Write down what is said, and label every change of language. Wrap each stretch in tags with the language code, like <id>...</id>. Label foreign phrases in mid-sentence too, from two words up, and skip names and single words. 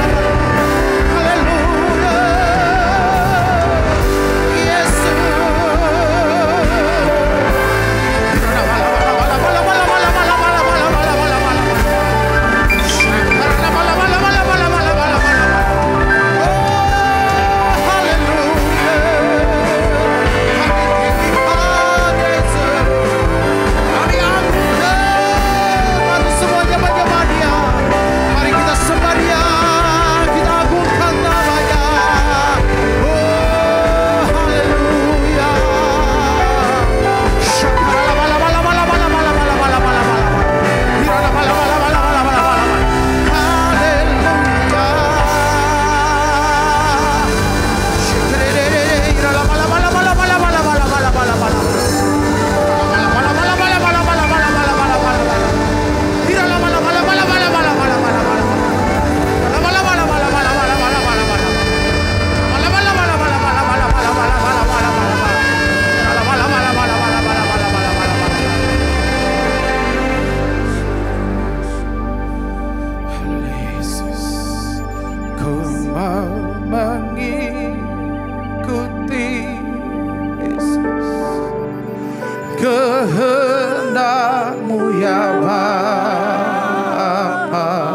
<id>Haleluya. Yesus. Kirana bala bala bala bala bala bala bala bala bala bala bala bala. Syakara bala bala bala bala bala bala bala. Oh haleluya. Kami tinggikan Yesus. Kami angkat, mari semuanya menyembah Dia. Mari kita sembah Dia, kita agungkan nama-Nya. Oh haleluya. Syakara bala bala bala bala bala bala bala bala bala. Irana bala bala bala bala bala bala. Haleluya. Irana bala bala bala bala bala bala bala bala bala. Bala bala bala bala bala bala bala bala bala bala. Irana bala bala bala bala bala bala bala bala. Bala bala bala bala bala bala bala bala bala. Bala bala bala bala bala bala bala bala bala bala bala bala. Bala bala bala bala bala bala bala bala bala bala. Yesus, ku mau mengikuti Yesus, kehendak-Mu ya Bapa.</id>